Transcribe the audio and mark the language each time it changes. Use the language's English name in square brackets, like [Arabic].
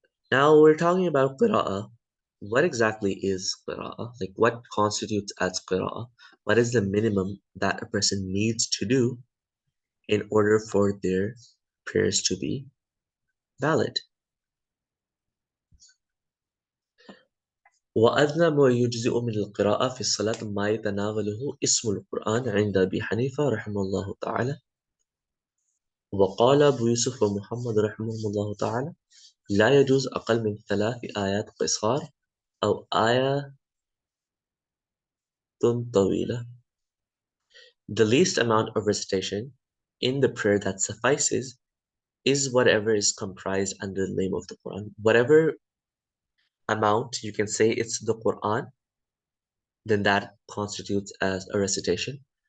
[English] Now we're talking about qira'ah. What exactly is qira'ah? Like what constitutes as qira'ah? What is the minimum that a person needs to do in order for their prayers to be valid? [Arabic] وأدنى ما يجزئ من القراءة في الصلاة ما يتناوله اسم القرآن عند أبي حنيفة رحمه الله تعالى. وقال أبو يوسف ومحمد رحمهم الله تعالى لا يجوز أقل من 3 آيات قصار أو آية طويلة. [English] The least amount of recitation in the prayer that suffices is whatever is comprised under the name of the Quran. Whatever amount you can say it's the Quran, then that constitutes as a recitation.